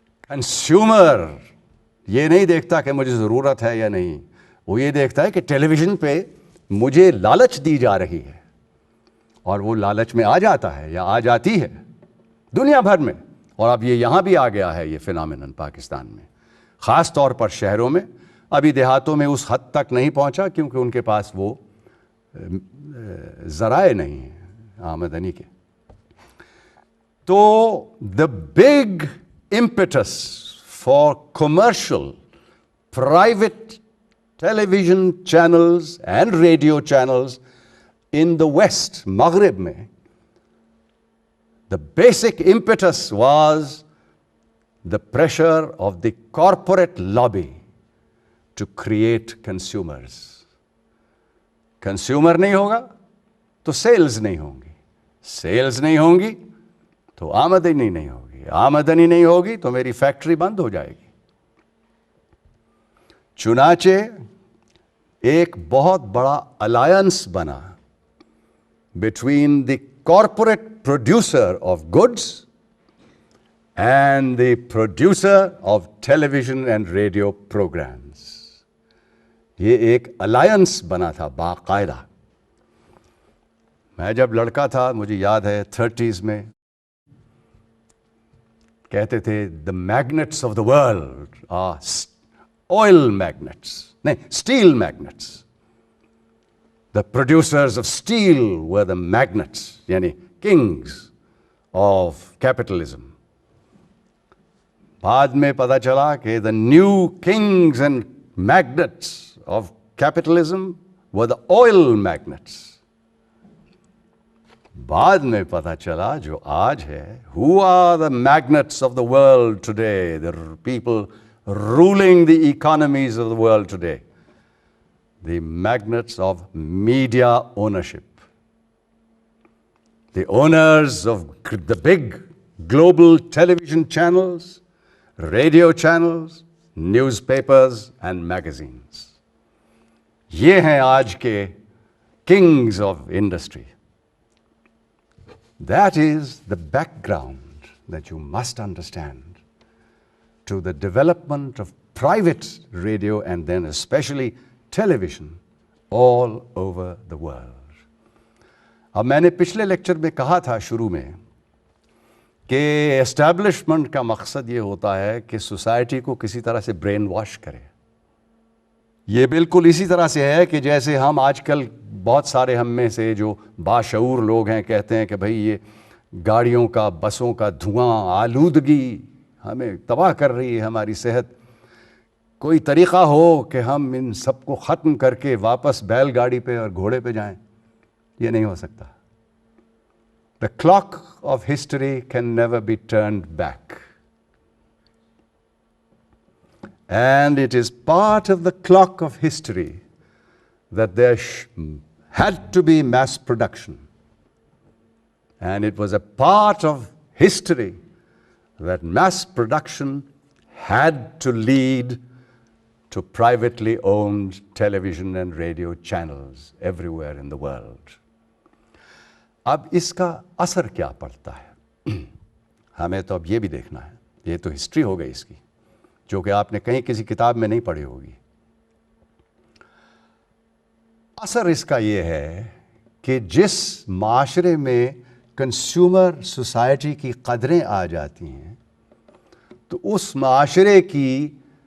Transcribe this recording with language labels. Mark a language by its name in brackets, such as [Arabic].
[Urdu] Consumer یہ نہیں دیکھتا کہ مجھے ضرورت ہے یا نہیں, وہ یہ دیکھتا ہے کہ ٹیلی ویژن پہ مجھے لالچ دی جا رہی ہے اور وہ لالچ میں آ جاتا ہے یا آ جاتی ہے دنیا بھر میں. اور اب یہ یہاں بھی آ گیا ہے یہ فینامینن پاکستان میں, خاص طور پر شہروں میں. ابھی دیہاتوں میں اس حد تک نہیں پہنچا کیونکہ ان کے پاس وہ ذرائع نہیں ہیں آمدنی کے. تو [English] the big impetus for commercial private television channels and radio channels in the West, [Urdu] Maghrib mein, [English] the basic impetus was the pressure of the corporate lobby to create consumers. [Urdu] Consumer نہیں ہوگا تو سیلز نہیں ہوں گی, sales نہیں ہوں گی تو آمدنی نہیں ہوگی, آمدنی نہیں ہوگی تو میری فیکٹری بند ہو جائے گی. چنانچہ ایک بہت بڑا الائنس بنا [English] between the corporate producer of goods and the producer of television and radio programs. [Urdu] یہ ایک الائنس بنا تھا باقاعدہ. میں جب لڑکا تھا مجھے یاد ہے 30s میں کہتے تھے [English] the magnets of the world are oil magnets, [Urdu] نہیں [English] steel magnets. The producers of steel were the magnets, [Urdu] yani [English] kings of capitalism. [Urdu] بعد میں پتا چلا کہ [English] the new kings and magnets of capitalism were the oil magnets. [Urdu] بعد میں پتا چلا جو آج ہے, [English] who are the magnets of the world today, the people ruling the economies of the world today? The magnets of media ownership. The owners of the big global television channels, radio channels, newspapers and magazines. [Urdu] یہ ہیں آج کے [English] kings of industry. That is the background that you must understand to the development of private radio and then especially television all over the world. [Urdu] اب میں نے پچھلے lecture میں کہا تھا شروع میں کہ اسٹیبلشمنٹ کا مقصد یہ ہوتا ہے کہ سوسائٹی کو کسی طرح سے برین واش کرے. یہ بالکل اسی طرح سے ہے کہ جیسے ہم آج کل بہت سارے ہم میں سے جو باشعور لوگ ہیں کہتے ہیں کہ بھئی یہ گاڑیوں کا بسوں کا دھواں آلودگی ہمیں تباہ کر رہی ہے ہماری صحت. کوئی طریقہ ہو کہ ہم ان سب کو ختم کر کے واپس بیل گاڑی پہ اور گھوڑے پہ جائیں. یہ نہیں ہو سکتا. [English] The clock of history can never be turned back. And it is part of the clock of history that there had to be mass production. And it was a part of history that mass production had to lead to privately owned television and radio channels everywhere in the world. [Urdu] اب اس کا اثر کیا پڑتا ہے ہمیں تو اب یہ بھی دیکھنا ہے. یہ تو ہسٹری ہو گئی اس کی جو کہ آپ نے کہیں کسی کتاب میں نہیں پڑھی ہوگی. اثر اس کا یہ ہے کہ جس معاشرے میں کنزیومر سوسائٹی کی قدریں آ جاتی ہیں تو اس معاشرے کی